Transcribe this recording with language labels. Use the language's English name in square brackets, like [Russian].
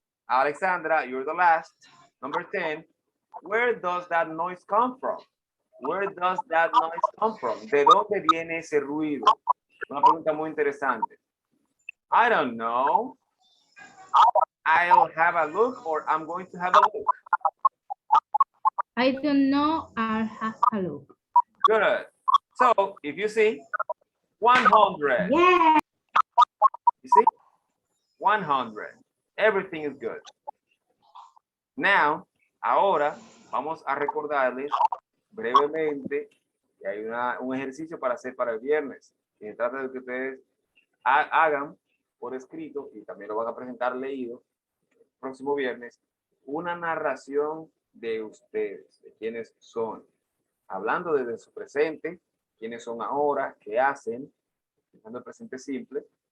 [English] Alexandra, you're the last. Number 10. Where does that noise come from? Where does that noise come from? [Spanish] ¿De dónde viene ese ruido? Una pregunta muy interesante. [English] I don't know. I'll have a look, or I'm going to have a look. I don't know. I'll have a look. Good. So if you see 100, Yeah. you see 100, everything is good. [Spanish] Now, ahora vamos a recordarles brevemente que hay un ejercicio para hacer para el viernes. Y se trata de que ustedes hagan por escrito, y también lo van a presentar leído el próximo viernes, una narración de ustedes, de quiénes son, hablando desde su presente, quiénes son ahora, qué hacen, usando el presente simple,